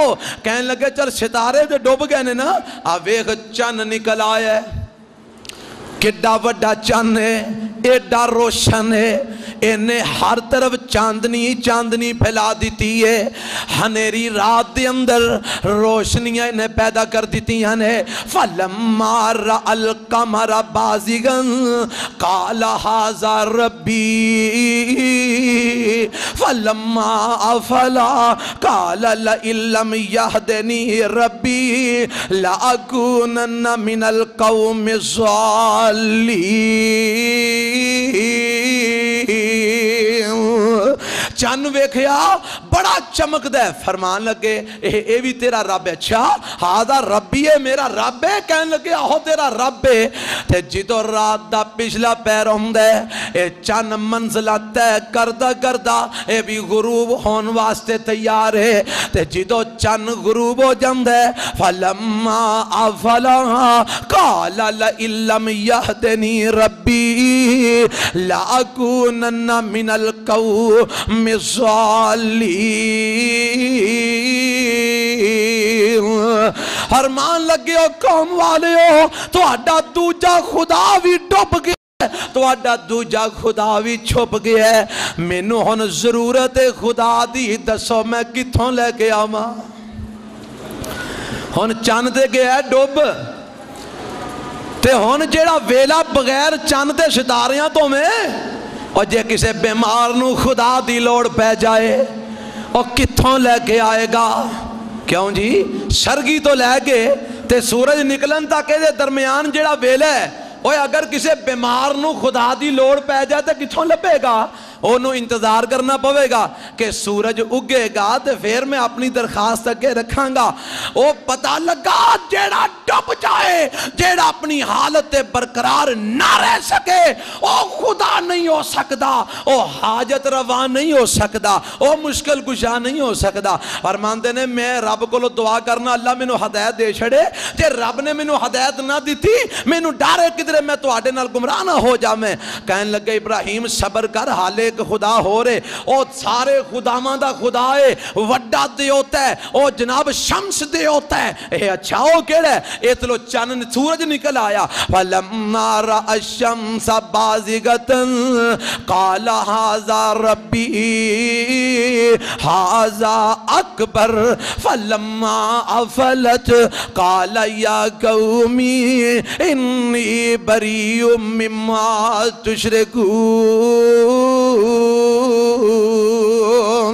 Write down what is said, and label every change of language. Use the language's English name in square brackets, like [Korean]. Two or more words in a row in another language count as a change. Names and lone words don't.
[Punjabi] کہنے لگے چل ستارے دے ڈوب گئے نے نا، ویکھ چن نکل آیا ہے، کڈا وڈا چن ہے، ایڈا روشن ہے، انہیں ہر طرف چاندنی چاندنی پھیلا دیتی ہے، ہنیری رات دے اندر روشنیاں انہیں پیدا کر دیتی ہیں۔ [Arabic] فَلَمَّا رَأَى الْقَمَرَ بَازِغًا قَالَ هَذَا رَبِّي فَلَمَّا أَفَلَا قَالَ لَئِن لَّمْ يَهْدِنِي رَبِّي لَأَكُونَنَّ مِنَ الْقَوْمِ الضَّالِّينَ۔ [Punjabi] چن ویکھیا بڑا چمک دے، فرمان لگے اے بھی تیرا رب ہے؟ اچھا ہاں ربی ہے، میرا رب ہے؟ کہنے لگے آہو تیرا رب ہے۔ تے جدو رات دا پچھلا پیر ہوندے اے چن منزلہ تے کردہ کردہ اے بھی غروب ہون واسطے تیار ہے۔ تے جدو چن غروب ہو جاندے [Arabic] فَلَمَّا أَفَلَا قَالَ لَئِن لَّمْ يَهْدِنِي رَبِّي لَأَكُونَنَّ مِنَ الْقَوْمِ الضَّالِّينَ۔ [Punjabi] فرمان لگے ہو قوم والے ہو، تو اڈا دوجہ خدا بھی ڈوب گیا، تو اڈا دوجہ خدا بھی چھپ گیا ہے۔ میں نو ہن ضرورت خدا دی، دسو میں کتھوں لے کے آما؟ ہن چاند دے گیا ہے ڈوب، تے ہن جیڑا ویلا بغیر چاند دے ستاریاں تو میں، اور جے کسے بیمار نو خدا دی لوڑ پہ جائے اور کتھوں لے کے آئے گا؟ کیوں جی سرگی تو لے کے تے سورج نکلن تک دے درمیان جیڑا ویلا ہے، اوہ اگر کسے بیمار نو خدا دی لوڑ پہ جائے تو کتھوں لپے گا؟ انہوں انتظار کرنا پوے گا کہ سورج اگے گا تے پھر میں اپنی درخواست اگے رکھاں گا۔ او پتہ لگا جیڑا ڈوب جائے، جیڑا اپنی حالت برقرار نہ رہ سکے، او خدا نہیں ہو سکتا، او حاجت روا نہیں ہو سکتا، او مشکل کشا نہیں ہو سکتا۔ فرماندے نے میں رب کو دعا کرنا اللہ میں نو ہدایت دے چھڑے، جے رب نے میں نو ہدایت نہ دیتی میں نو ڈارے کدرے میں تو آڑے نال گمراہ نہ ہو جا۔ میں کہنے لگے ابراہیم صبر کر، حالے ایک خدا ہو رہے، او سارے خداواں دا خدا ہے، وڈا دے ہوتا ہے، او جناب شمس دے ہوتا ہے۔ اے اچھا ہو کیڑے اے تلو چند سورج نکل آیا۔ [Arabic] فَلَمَّا رَأَى الشَّمْسَ بَازِغَةً قَالَ هَذَا رَبِّي هَذَا أَكْبَرُ فَلَمَّا أَفَلَتْ قَالَ يَا قَوْمِ إِنِّي بَرِيٌّ مِّمَّا تُشْرِكُونَ۔